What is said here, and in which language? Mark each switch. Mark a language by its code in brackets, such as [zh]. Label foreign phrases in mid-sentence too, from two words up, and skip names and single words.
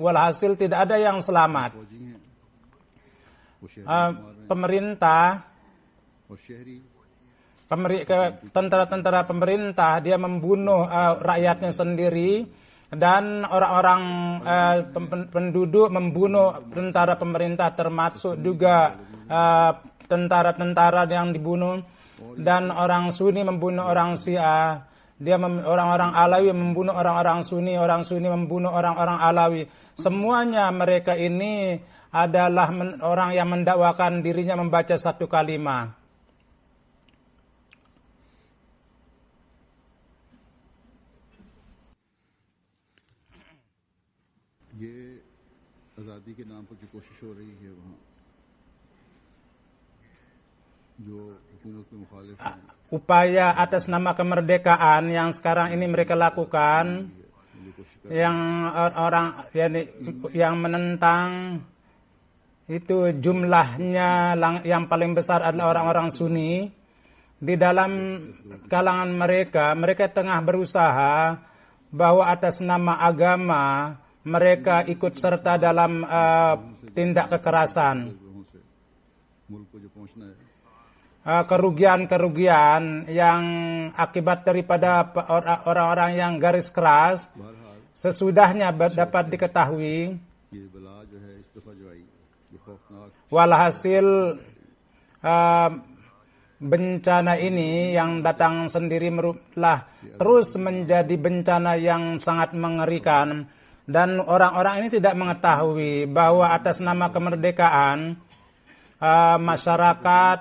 [id] Walhasil tidak ada yang selamat. Pemerintah, tentara-tentara pemerintah dia membunuh rakyatnya sendiri, dan orang-orang penduduk membunuh tentara pemerintah, termasuk juga tentara-tentara yang dibunuh, dan orang Sunni membunuh orang Syiah. Orang-orang Alawi membunuh orang-orang Sunni membunuh orang-orang Alawi. Semuanya mereka ini adalah orang yang mendakwakan dirinya membaca satu kalimat. [ur] یہ آزادی کے نام پر جو کوشش ہو رہی ہے وہاں جو حکومت میں مخالف ہیں, [id] Upaya atas nama kemerdekaan yang sekarang ini mereka lakukan, yang orang yang menentang itu jumlahnya yang paling besar adalah orang-orang Sunni. Di dalam kalangan mereka tengah berusaha bahwa atas nama agama mereka ikut serta dalam tindak kekerasan. [ur] ملک کو جو پہنچنا ہے [id] Kerugian-kerugian yang akibat daripada orang-orang yang garis keras [ur] بہرحال [id] sesudahnya dapat diketahui. [ur] یہ بلا جو ہے اس دفعہ جو آئی یہ خوفناک [id] Walhasil bencana ini yang datang sendiri telah terus menjadi bencana yang sangat mengerikan, dan orang-orang ini tidak mengetahui bahwa atas nama kemerdekaan masyarakat